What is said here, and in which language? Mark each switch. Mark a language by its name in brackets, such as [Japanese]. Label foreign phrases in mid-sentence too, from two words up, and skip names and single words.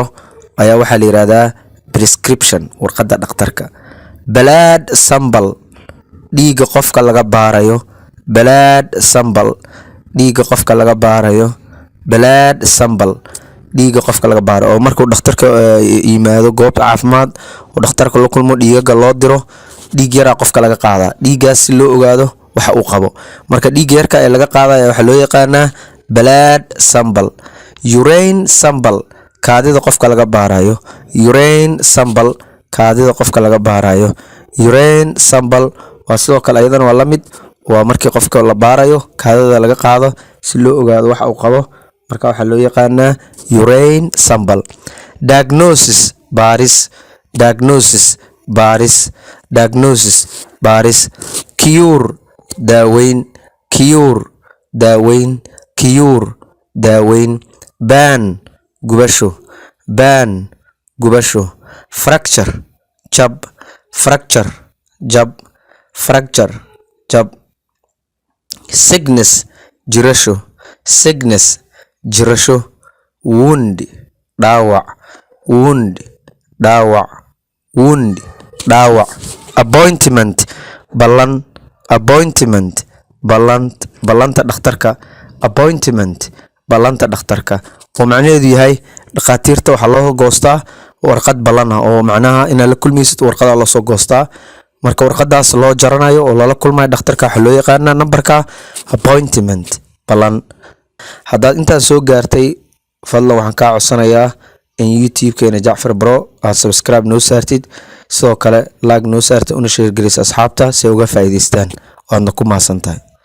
[Somali] ayaa waxa la yiraahdaa prescription warqadda dhakhtarka [English] blood sample [Somali] dhiiga qofka laga baarayo [English] blood sample [Somali] dhiiga qofka laga baarayo [English] blood sample [Somali] dhiiga qofka laga baaro oo markuu dhakhtarka yimaado goob caafimaad oo dhakhtarka la kulmo dhiiga loo diro dhiig yar qofka laga qaadaa dhiigaas si loo ogaado waxa uu qabo marka dhiig yarka ee laga qaadayo waxa loo yaqaanaa [English] blood sample urine sample [Somali] kaadida qofka laga baarayo [English] urine sample [Somali] kaadida qofka laga baarayo [English] urine sample [Somali] waa sidoo kale ayadana waa la mid waa markii qofka la baarayo kaadida laga qaado si loo ogaado waxa uu qabo marka waxa loo yaqaanaa [English] urine sample [Somali] diagnosis baris diagnosis baris diagnosis baris cure daaweyn cure daaweyn cure daaweyn ban gubasho ban gubasho fracture jab fracture jab fracture jab sickness jirasho sickness jirasho wound dhaawac wound dhaawac wound dhaawac appointment ballan appointment ballanta dhakhtarka appointment ballanta dhakhtarka oo macnaheedu yahay dhaqaatiirta waxa loo goostaa warqad ballan ah oo macnaha in la kulmaysid warqada la soo goostaa marka warqadaas loo jaranayo oo lala kulmayo dhakhtarka waxa loo yaqaanaa numberka appointment ballan haddaad intaan soo gaartay fadlan waxaan kaa codsanayaa in youtube-keena jacfar bro aad subscribe noo saartid sidoo kale like noo saartid una share garis asxaabta si ay uga faa'iidaystaan waadna ku mahadsan tahay